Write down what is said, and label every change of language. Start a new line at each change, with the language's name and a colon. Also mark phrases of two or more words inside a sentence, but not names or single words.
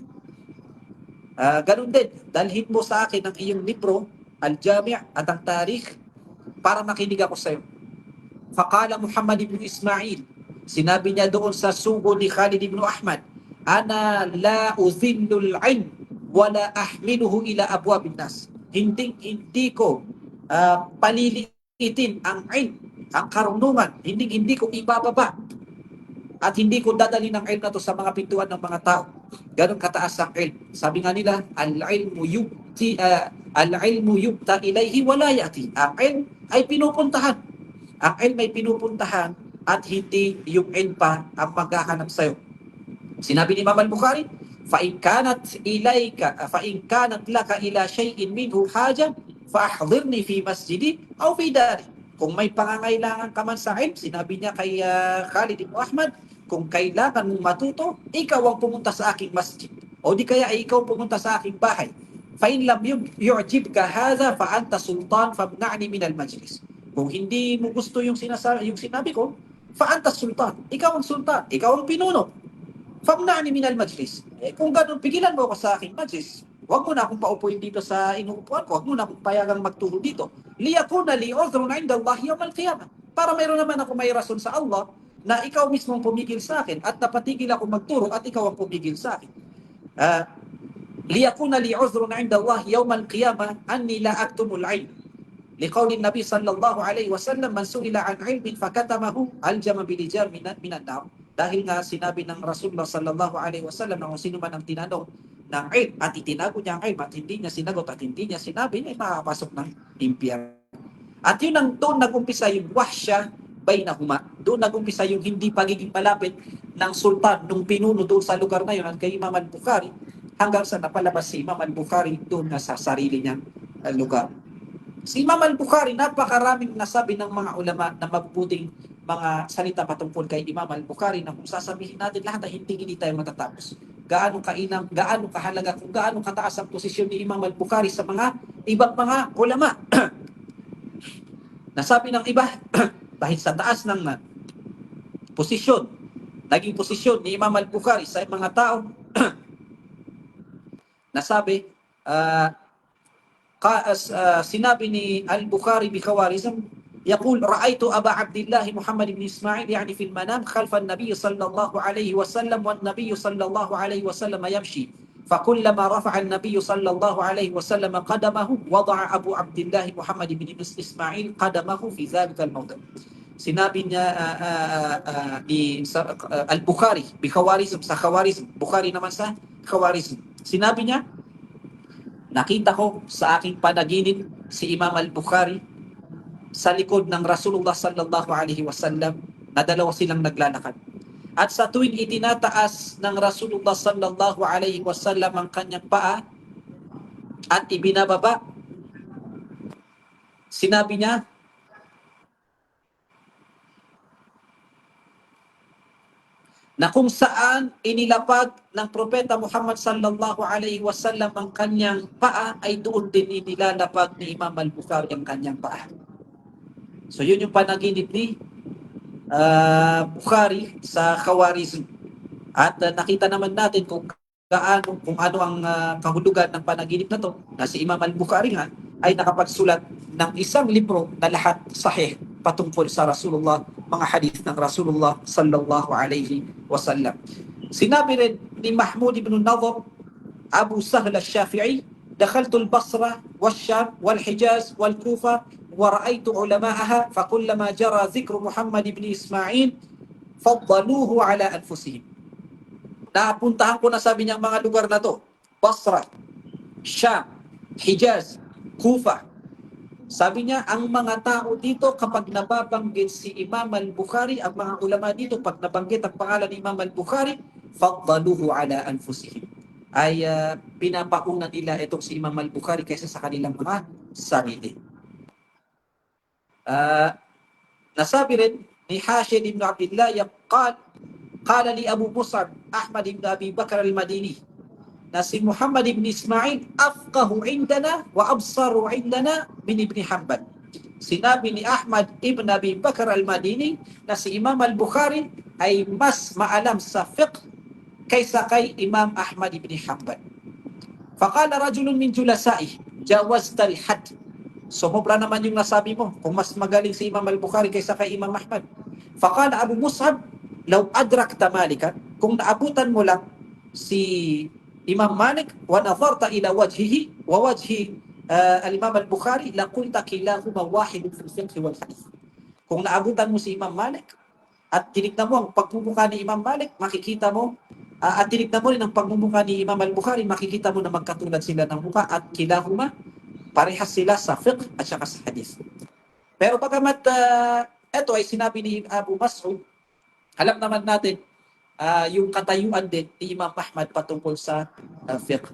Filipino: Ganun din, dalhin mo sa akin ang iyong libro al-Jami' at ang tarikh para makinig ako sa iyo.
Arabic: فقال محمد بن إسماعيل,
Filipino: sinabi niya doon sa sugo ni Khalid ibn Ahmad,
Arabic: أنا لا أذل العلم ولا أحمله إلى أبواب الناس.
Filipino: Hindi ko paliliitin ang ilm, ang karunungan, hindi ko ibababa at hindi ko dadalhin ang ilm na to sa mga pintuan ng mga tao. Ganon kataas ang ilm. Sabi nga nila,
Arabic: العلم يؤتى إليه ولا يأتي.
Filipino: Ang ilm ay pinupuntahan. Ang ilm ay pinupuntahan at hindi yung ilm pa ang maghahanap sa'yo. Sinabi ni Imam al-Bukhari,
Arabic: فَإِنْ كَانَتْ لَكَ إِلَى شَيْءٍ مِنْهُ حَاجَةٌ فَأَحْضِرْنِي فِي مَسْجِدِي أَوْ فِي دَارِي.
Filipino: Kung may pangangailangan ka man sa ilm, sinabi niya kay Khalid ibn Ahmad, kung kailangan mong matuto, ikaw ang pumunta sa aking masjid. O di kaya ikaw pumunta sa aking bahay.
Arabic: فَإِنْ لَمْ يُعْجِبْكَ هَذَا فَأَنْتَ سُلْطَانٌ فَامْنَعْنِي مِنَ الْمَجْلِسِ.
Filipino: Kung hindi mo gusto yung sinabi ko,
Arabic: فَأَنْتَ السُلْطَانُ.
Filipino: Ikaw ang sultan, ikaw ang pinuno.
Arabic: فَامْنَعْنِي مِنَ الْمَجْلِسِ.
Filipino: Kung ganun, pigilan mo ako sa aking majlis. Huwag mo na akong paupuin dito sa inuupuan ko. Huwag mo na akong payagang magturo dito.
Arabic: لِيَكُونَ لِي عُذْرٌ عِنْدَ اللَّهِ يَوْمَ الْقِيَامَةِ.
Filipino: Para mayroon naman ako may rason sa Allah na ikaw mismo ang pumigil sa akin at napatigil ako magturo at ikaw ang pumigil sa akin.
Arabic: لِيَكُونَ لِي عُذْرٌ عِنْدَ اللَّهِ يَوْمَ الْقِيَامَةِ أَنِّي لَا أَكْتُمُ الْعِلْمَ. لقول النبي صلى الله عليه وسلم من سئل عن علم فكتمه ألجم بلجام من النار.
Filipino: Dahil nga sinabi ng Rasulullah
Arabic: صلى الله عليه وسلم
Filipino: na kung sino man ang tinanong ng ilm at itinago niya ang ilm at hindi niya sinagot at hindi niya sinabi, ay makakapasok ng impyerno. At yun ang doon nag-umpisa yung
Arabic: الوحشة بينهما.
Filipino: Doon nag-umpisa yung hindi pagiging malapit ng sultan nung pinuno doon sa lugar na yun at kay Imam al-Bukhari hanggang sa napalabas si Imam al-Bukhari doon na sa sarili niyang lugar. Si Imam al-Bukhari, napakaraming nasabi ng mga ulama na mabubuting mga salita patungkol kay Imam al-Bukhari na kung sasabihin natin lahat ay hindi tayo matatapos. Gaano kainam, gaano kahalaga, kung gaano kataas ang posisyon ni Imam al-Bukhari sa mga ibang mga ulama. Nasabi ng iba, dahil sa taas ng posisyon, naging posisyon ni Imam al-Bukhari sa mga tao, nasabi, sinabi ni al-Bukhari bikawarizm,
Arabic: يقول رأيت أبا عبد الله محمد بن إسماعيل يعني في المنام خلف النبي صلى الله عليه وسلم والنبي صلى الله عليه وسلم يمشي فكلما رفع النبي صلى الله عليه وسلم قدمه وضع أبو عبد الله محمد بن إسماعيل قدمه في ذلك الموضع.
Filipino: Sinabi niya ni al-Bukhari bikawarizm, sa Khawarizm, Bukhari naman sa Khawarizm. Sinabi niya, nakita ko sa aking panaginip si Imam al-Bukhari sa likod ng Rasulullah
Arabic: صلى الله عليه وسلم
Filipino: na dalawa silang naglalakad. At sa tuwing itinataas ng Rasulullah
Arabic: صلى الله عليه وسلم
Filipino: ang kanyang paa at ibinababa, sinabi niya, na kung saan inilapag ng Propeta Muhammad
Arabic: صلى الله عليه وسلم
Filipino: ang kanyang paa ay doon din inilalapag ni Imam al-Bukhari ang kanyang paa. So yun yung panaginip ni Bukhari sa Khawarizm. At nakita naman natin kung ano ang kahulugan ng panaginip na to, na si Imam al-Bukhari nga ay nakapagsulat ng isang libro na lahat sahih patungkol sa Rasulullah, mga hadith ng Rasulullah
Arabic: صلى الله عليه وسلم.
Filipino: Sinabi rin ni Mahmud ibn Nadhr, Abu Sahl al-Shafi'i,
Arabic: دخلت البصرة والشام والحجاز والكوفة ورأيت علماءها فكلما جرى ذكر محمد بن إسماعيل فضلوه على أنفسهم.
Filipino: Napuntahan ko na, sabi niya, mga lugar na to, Basra, Sham, Hijaz, Kufa. Sabi niya, ang mga tao dito kapag nababanggit si Imam al-Bukhari, ang mga ulama dito pag nabanggit ang pangalan ni Imam al-Bukhari,
Arabic: فضلوه على أنفسهم,
Filipino: ay pinapauna nila itong si Imam al-Bukhari kaysa sa kanilang mga sarili. Nasabi rin ni Hashim ibn Abdullah,
Arabic: قال لي
Filipino: Abu Mus'ab Ahmad ibn Abi Bakr al-Madini, na si Muhammad ibn Ismail
Arabic: أفقه عندنا وأبصر عندنا من
Filipino: Ibn Hanbal. Sinabi ni Ahmad ibn Abi Bakr al-Madini na si Imam al-Bukhari ay mas maalam sa fiqh kaysa kay Imam Ahmad ibn Hanbal.
Arabic: فقال رجل من جلسائه جاوزت الحد.
Filipino: Sumobra naman yung nasabi mo, kung mas magaling si Imam al-Bukhari kaysa kay Imam Ahmad.
Arabic: فقال أبو مصعب لو أدركت مالكا,
Filipino: kung naabutan mo lang si Imam Malik
Arabic: ونظرت إلى وجهه ووجه الإمام البخاري لقلت كلاهما واحد في الفقه والحديث.
Filipino: Kung naabutan mo si Imam Malik at tinignan mo ang pagmumukha ni Imam Malik, makikita mo, at tinignan mo rin ang pagmumukha ni Imam al-Bukhari, makikita mo na magkatulad sila ng mukha at kilahuma, parehas sila sa fiqh at saka sa hadith. Pero bagamat ito ay sinabi ni Abu Mas'ud, alam naman natin yung katayuan din ni Imam Ahmad patungkol sa fiqh.